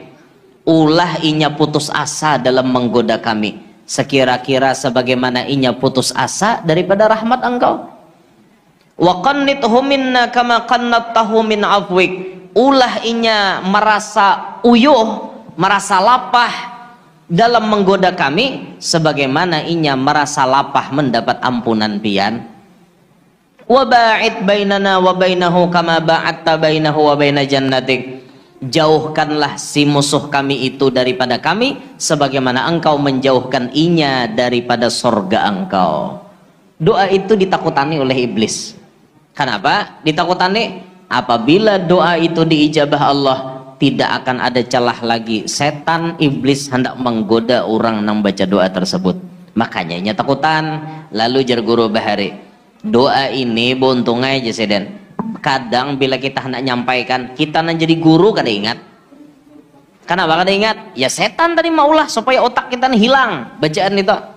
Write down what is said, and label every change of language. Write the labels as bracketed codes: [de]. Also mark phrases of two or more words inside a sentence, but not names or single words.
[bjn] Ulah inya putus asa dalam menggoda kami, sekira-kira sebagaimana inya putus asa daripada rahmat engkau. [ar] وقنطه منا كما قنطته من عفوك. [bjn] Ulah inya merasa uyuh, merasa lapah dalam menggoda kami sebagaimana inya merasa lapah mendapat ampunan pian. [ar] وباعد بيننا وبينه كما باعدت بينه وبين جنتك. [bjn] Jauhkanlah si musuh kami itu daripada kami sebagaimana engkau menjauhkan inya daripada sorga engkau. Doa itu ditakutani oleh iblis. [id] Kenapa ditakutani? Apabila doa itu diijabah Allah, tidak akan ada celah lagi setan iblis hendak menggoda orang yang baca doa tersebut. [bjn] Makanya inya takutan. Lalu jar guru bahari, doa ini buntung aja seden. Kadang bila kita hendak nyampaikan, kita nan jadi guru kada ingat. Kenapa kada ingat? Ya setan tadi maulah supaya otak kita hilang bacaan itu.